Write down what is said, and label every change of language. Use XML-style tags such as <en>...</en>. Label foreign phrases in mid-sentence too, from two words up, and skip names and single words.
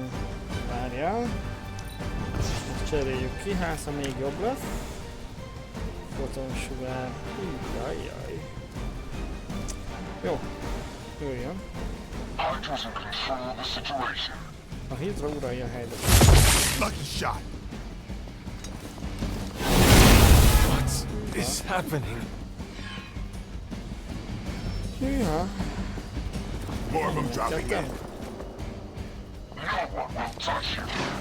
<hu>Várjál. Cseréljük ki, háza még jobb lesz. Fotonsugár. Jajjaj. Jó. Jöjjön. A Hydra uralja a helyzetet.</hu> <en>Lucky shot. What is happening?</en> <hu>Hűha.</hu> <en>More of them dropping in. No one will touch you.</en>